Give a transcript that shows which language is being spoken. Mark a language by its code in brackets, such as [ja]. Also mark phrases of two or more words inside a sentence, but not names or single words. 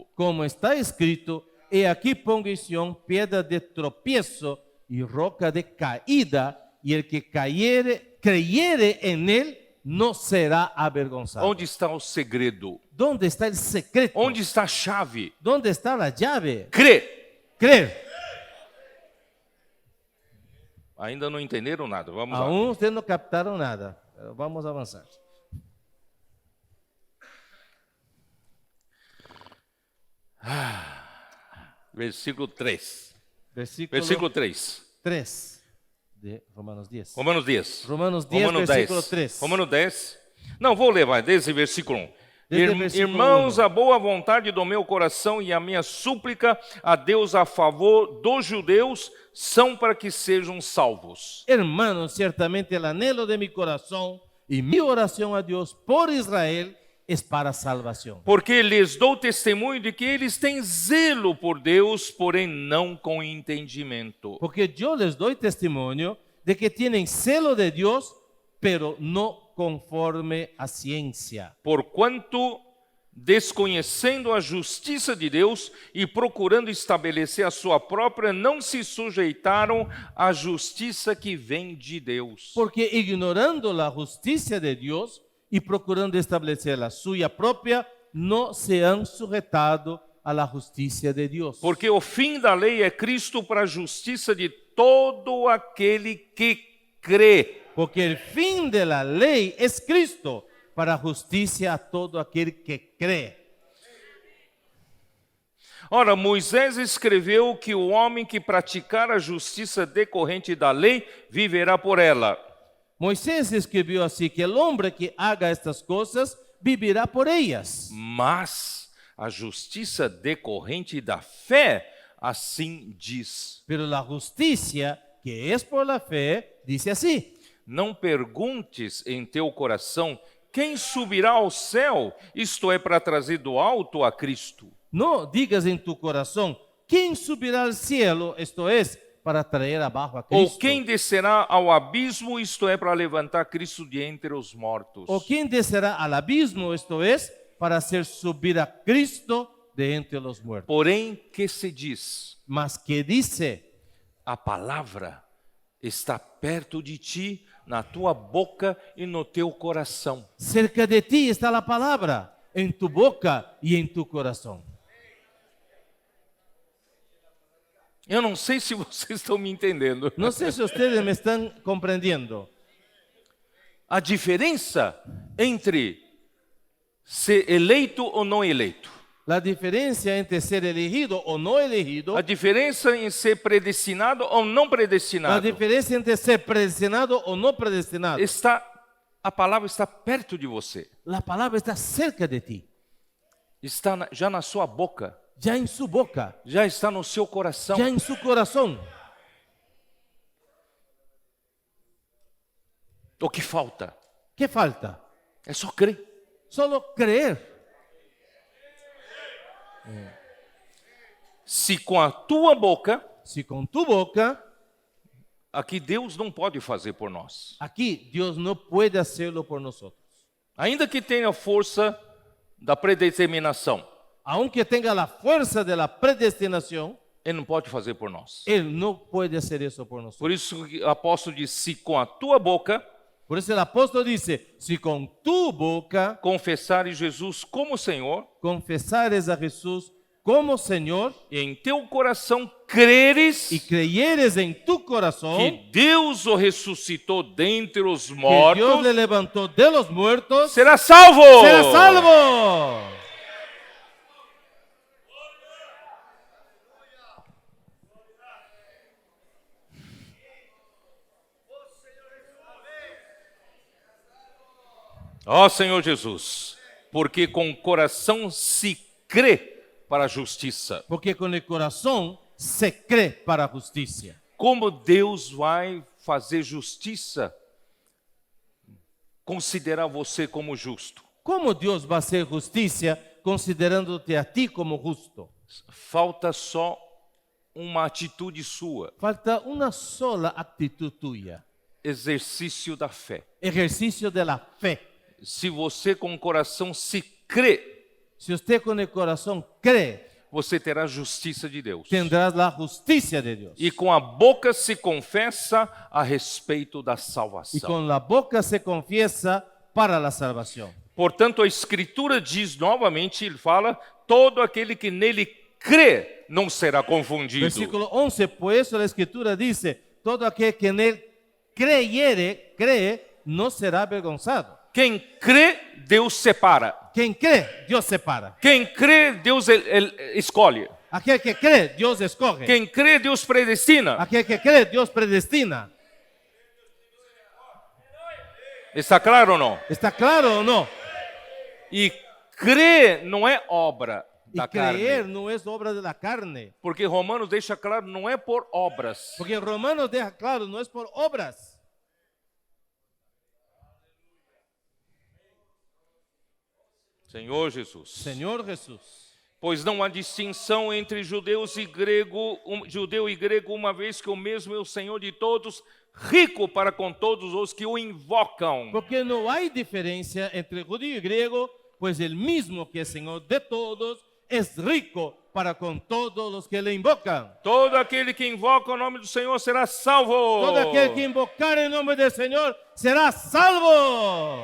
[es] Como está escrito, he aquí pongo en Sión piedra de tropiezo y roca de caída, y el que creyere en él no será avergonzado. [pt] Onde está o segredo? [es] ¿Dónde está el secreto? [pt] Onde está a chave? [es] ¿Dónde está la llave? [pt] Crê. [es] Creer. [pt] Ainda não entenderam nada. Vamos lá. [es] Aún ustedes no captaron nada, pero vamos a avanzar. Versículo 3. Versículo 3. 3 de Romanos 10. Romanos 10. Romanos 10, versículo 3. Romanos 10. [pt] Não, vou levar desde versículo 1. Desde o versículo Irmãos, 1. a boa vontade do meu coração e a minha súplica a Deus a favor dos judeus são para que sejam salvos. [es] Hermanos, ciertamente el anhelo de mi corazón y mi oración a Dios por Israel es para salvación. [pt] Porque lhes dou testemunho de que eles têm zelo por Deus, porém não com entendimento. [es] Porque yo les doy testimonio de que tienen celo de Dios, pero no conforme a ciencia. [pt] Porquanto, desconhecendo a justiça de Deus e procurando estabelecer a sua própria, não se sujeitaram à justiça que vem de Deus. [es] Porque ignorando la justicia de Dios y procurando establecer la suya propia, no se han sujetado a la justicia de Dios. [pt] Porque o fim da lei é Cristo para a justiça de todo aquele que crê. [es] Porque el fin de la ley es Cristo para justicia a todo aquel que cree. [pt] Ora, Moisés escreveu que o homem que praticar a justiça decorrente da lei viverá por ela. [es] Moisés escribió así, que el hombre que haga estas cosas vivirá por ellas. [pt] Mas a justiça decorrente da fé, assim diz. [es] Pero la justicia que es por la fe, dice así: [pt] Não perguntes em teu coração quem subirá ao céu, isto é, para trazer do alto a Cristo. [es] no digas en tu corazón, ¿quién subirá al cielo? Esto es, para traer abajo a [pt] Ou Cristo. quem descerá ao abismo, isto é, para levantar Cristo de entre os mortos. [es] ¿O quién descerá al abismo? Esto es, para hacer subir a Cristo de entre los muertos. [pt] Porém, que se diz? [es] Mas que dice: [pt] A palavra está perto de ti, na tua boca e no teu coração. [es] cerca de ti está la palabra, en tu boca y en tu corazón. [pt] Eu não sei se vocês estão me entendendo. [es] No sé si ustedes me están comprendiendo. [pt] A diferença entre ser eleito ou não eleito. [es] La diferencia entre ser elegido o no elegido, [pt] A diferença em ser predestinado ou não [es] la [pt] predestinado. [es] diferencia entre ser predestinado o no predestinado. [pt] A palavra está perto de você. [es] La palabra está cerca de ti, [pt] Está já na sua boca. [es] ya en su boca, [pt] Já está no seu coração. [es] ya en su corazón. [pt] O que falta [es] ¿Qué falta? [pt] é só crer. [es] Solo creer. [pt] Se com a tua boca, [es] Si con tu boca, [pt] aqui Deus não pode fazer por nós. [es] aquí Dios no puede hacerlo por nosotros. [pt] Ainda que tenha força da predeterminação, [es] Aunque tenga la fuerza de la predestinación, [pt] Ele não pode fazer por nós. [es] Él no puede hacer eso por nosotros. [pt] Por isso o apóstolo diz, se com a tua boca [es] Por eso el apóstol dice, si con tu boca [pt] confessares Jesus como Senhor, [es] confesares a Jesús como Señor [pt] e em teu coração creres [es] y creyeres en tu corazón [pt] que Deus o ressuscitou dentre os [es] que Dios [pt] mortos, [es] le levantó de los muertos, [pt] será salvo. [es] será salvo. [pt] Ó Senhor Jesus, porque com o coração se crê para a justiça. [es] Porque con el corazón se cree para justicia. [pt] Como Deus vai fazer justiça? Considerar você como justo. [es] ¿Cómo Dios va a hacer justicia considerándote a ti como justo? [pt] Falta só uma atitude sua, [es] Falta una sola actitud tuya, [pt] exercício da fé. [es] ejercicio de la fe. [pt] Se você com o coração se crê, [es] Si usted con el corazón cree, [pt] você terá a justiça de Deus. [es] tendrás la justicia de Dios. [pt] E com a boca se confessa a respeito da [es] Y [pt] salvação. [es] con la boca se confiesa para la salvación. [pt] Portanto, a Escritura diz novamente, ele fala, todo aquele que nele crê não será confundido. [es] Versículo 11, por eso la Escritura dice, todo aquel que en él cree, no será avergonzado. [pt] Quem crê, Deus separa. [es] Quien cree, Dios separa. [pt] Quem crê, Deus escolhe. [es] Aquel que cree, Dios escoge. [pt] Quem crê, Deus predestina. [es] Aquel que cree, Dios predestina. [pt] Está claro ou não? [es] ¿Está claro o no? [pt] E crer não é obra [es] Y [pt] da [es] creer [pt] carne. [es] no es obra de la carne. [pt] Porque Romanos deixa claro, não é por obras. [es] Porque Romanos deja claro, no es por obras. [pt] Senhor Jesus. [es] Señor Jesús. [pt] Pois não há distinção entre judeu e grego, uma vez que o mesmo é o Senhor de todos, rico para com todos os que o invocam. [es] Porque no hay diferencia entre judío y griego, pues el mismo que es Señor de todos es rico para con todos los que le invocan. [pt] Todo aquele que invoca o nome do Senhor será salvo. [es] Todo aquel que invocar el nombre del Señor será salvo.